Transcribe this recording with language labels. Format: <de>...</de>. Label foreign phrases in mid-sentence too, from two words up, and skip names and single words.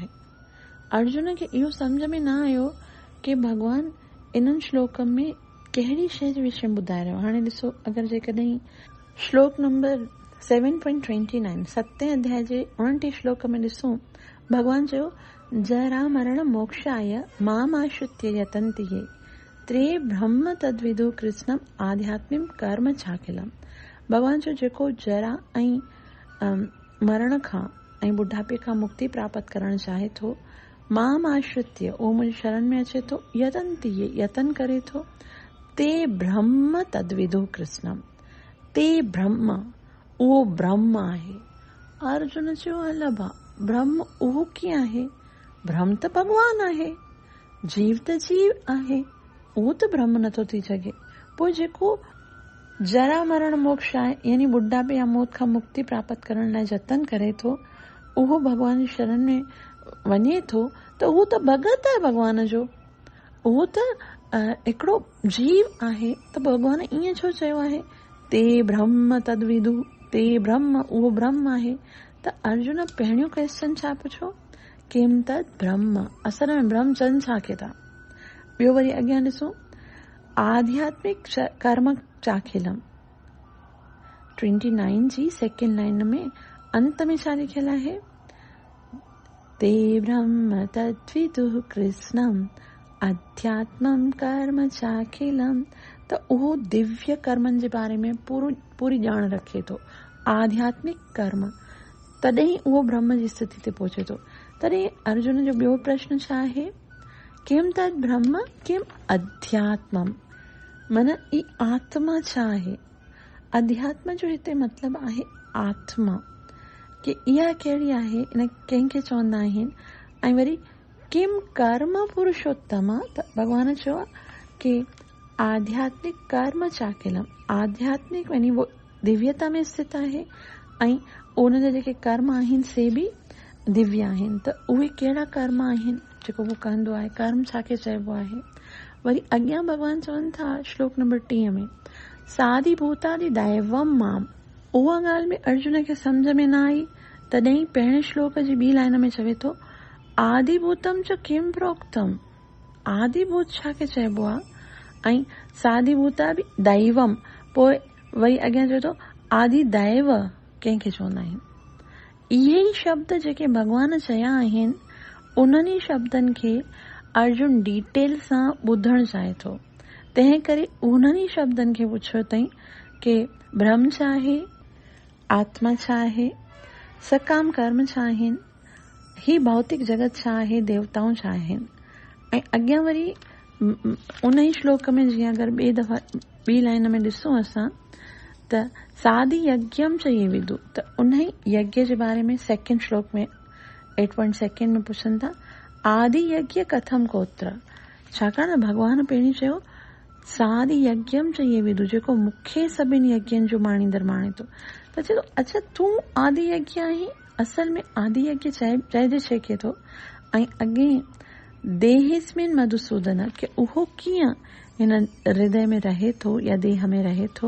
<sd>अर्जुन खे इहो सम्झ में न आयो कि भगवान इन्हनि श्लोक में कहिड़ी शइ जे विषय में ॿुधाए रहियो। हाणे ॾिसो, अगरि जेकॾहिं श्लोक नंबर 7.29 7 अध्याय जे 29 श्लोक में ॾिसूं, भगवान चयो</sd> <sa>जरा मरण मोक्षाय माम आश्रित्य यतन्ति ये त्रे ब्रह्म तद्विदु कृष्णम आध्यात्मिक कर्म छाकिलम।</sa> <sd>भगवान चयो जेको जरा ऐं मरण खां ऐं बुढ़ापे खां मुक्ति प्राप्त करणु चाहे थो,</sd> <sa>माम आश्रित्य</sa> <sd>उहो मुंहिंजी शरण में अचे थो,</sd> <sa>यतन्ति ये</sa> <sd>यतन करे थो,</sd> <sa>ते ब्रह्म तद्विदु कृष्णम, ते ब्रह्म</sa> <sd>उहो ब्रह्म आहे। अर्जुन चयो हल भा, ब्रह्म उहो कीअं आहे? ब्रह्म त भगवान आहे, जीव त जीव आहे, उहो त ब्रह्म नथो थी सघे। पोइ जेको जरा मरण मोक्ष आहे यानी बुढ़ापे या मौत खां मुक्ति प्राप्त करण लाइ जतन करे थो, उहो भगवान जी शरण में वञे थो, त उहो त भगत आहे भगवान जो, उहो त हिकिड़ो जीव आहे। त भगवान ईअं छो चयो आहे</sd> <sa>ते ब्रह्म तद्विदु, ते ब्रह्म</sa> <sd>उहो ब्रह्म आहे। त अर्जुन पहिरियों क्वेश्चन छा पुछो,</sd> <sa>किम तद ब्रह्म,</sa> <sd>असल में ब्रह्म चन छा के था। ॿियो वरी अॻियां ॾिसो,</sd> <sa>आध्यात्मिक कर्म चाखिलम।</sa> <sd>29 जी सेकेंड लाइन में अंत में छा लिखियल आहे,</sd> <sa>ते ब्रह्म तद्विदुः कृष्णम अध्यात्मम कर्म चाखिलम।</sa> <sd>त उहो दिव्य कर्मनि जे बारे में पूरी ॼाण रखे थो, आध्यात्मिक कर्म, तॾहिं उहो ब्रह्म जी स्थिति ते पहुचे थो। तॾहिं अर्जुन जो ॿियो प्रश्न छा आहे,</sd> <sa>किम तद ब्रह्म किम अध्यात्मम,</sa> <sd>मन ई आत्मा छा आहे। अध्यात्म जो हिते मतिलबु आहे आत्मा, कि इहा कहिड़ी आहे, इन कंहिंखे चवंदा आहिनि।</sd> <sa>ऐं वरी किम कर्म पुरुषोत्तम,</sa> <sd>त भॻवान चयो आहे कि</sd> <sa>आध्यात्मिक कर्म चाखिलम,</sa> <sd>आध्यात्मिक यानी वो दिव्यता में स्थित आहे, ऐं उन जा जेके कर्म आहिनि से बि दिव्य आहिनि। त उहे कहिड़ा कर्म आहिनि जेको वो कंदो आहे, कर्म छाखे चइबो आहे। वरी अॻियां भॻवान चवनि था श्लोक नंबर 30 में,</sd> <sa>साधी भूतादि दैवम माम।</sa> <sd>उहा ॻाल्हि में अर्जुन खे सम्झ में न आई, तॾहिं पहिरें श्लोक जी ॿी लाइन में चवे थो,</sd> <sa>आदिभूतम च किम प्रोक्तम,</sa> <sd>आदिभूत छाखे चइबो आहे, ऐं</sd> <sa>साधी भूता बि दैवम,</sa> <sd>पोइ वरी अॻियां चवे थो आदि दैव कंहिंखे चवंदा आहिनि। इहे ई शब्द जेके भॻवान चया आहिनि, उन्हनि ई शब्दनि खे अर्जुन डिटेल सां ॿुधणु चाहे थो। तंहिं करे उन्हनि ई शब्दनि खे पुछियो अथई कि ब्रह्म छा आहे, आत्मा छा आहे, सकाम कर्म छा आहिनि, ही भौतिक जगत छा आहे, देवताऊं छा आहिनि। ऐं अॻियां वरी उन ई श्लोक में जीअं अगरि ॿी लाइन में ॾिसूं असां, त</sd> <sa>साधी यज्ञम चई विदु,</sa> <sd>त उन ई यज्ञ जे बारे में सेकेंड श्लोक में 8.2 में पुछनि था,</sd> <sa>आदि यज्ञ कथम कोत्र।</sa> <sd>छाकाणि भॻवान पहिरीं चयो</sd> <sa>साधी यज्ञम चई विदु,</sa> <sd>जेको मूंखे सभिनी यज्ञनि जो माणींदड़ माणे थो। त चए थो अच्छा तूं आदि यज्ञ आहीं, असल में आदि यज्ञ चइजे छेके थो। ऐं अॻे</sd> <sa>देहिस्मिन मधुसूदन,</sa> <sd>कि उहो कीअं हिन हृदय में रहे थो या देह में रहे थो।</sd>